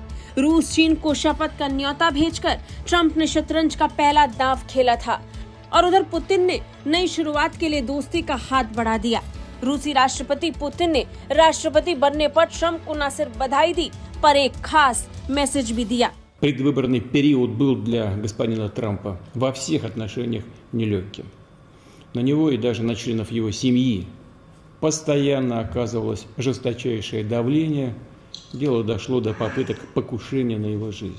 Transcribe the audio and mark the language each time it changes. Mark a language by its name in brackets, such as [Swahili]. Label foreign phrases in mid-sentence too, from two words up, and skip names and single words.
[Hindi] रूस चीन को शपथ का न्योता भेजकर ट्रंप ने शतरंज का पहला दांव खेला था और उधर पुतिन ने नई शुरुआत के लिए दोस्ती का हाथ बढ़ा दिया। रूसी राष्ट्रपति पुतिन ने राष्ट्रपति बनने पर ट्रंप को न सिर्फ बधाई दी पर एक खास मैसेज भी दिया। [Russian] Предвыборный период был для господина Трампа во всех отношениях нелегким. На него и даже на членов его семьи постоянно оказывалось жесточайшее давление. Дело дошло до попыток покушения на его жизнь.